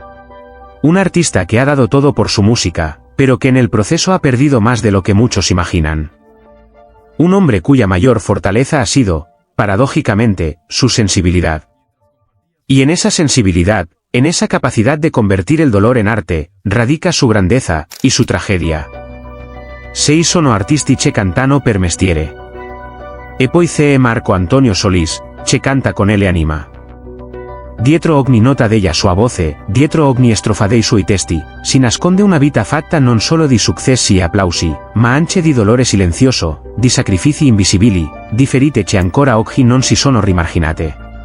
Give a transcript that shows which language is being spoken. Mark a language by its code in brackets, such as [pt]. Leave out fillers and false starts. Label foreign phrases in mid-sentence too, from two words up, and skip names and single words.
[es] Un artista que ha dado todo por su música, pero que en el proceso ha perdido más de lo que muchos imaginan. Un hombre cuya mayor fortaleza ha sido, paradójicamente, su sensibilidad. Y en esa sensibilidad, en esa capacidad de convertir el dolor en arte, radica su grandeza y su tragedia. [it] Sei sono artisti che cantano per mestiere. E poi c'è Marco Antonio Solís, che canta con ele anima. Dietro ogni nota della sua voce, dietro ogni strofa dei suoi testi, si nasconde una vita fatta non solo di successi e applausi, ma anche di dolore silenzioso, di sacrifici invisibili, di ferite che ancora oggi non si sono rimarginate.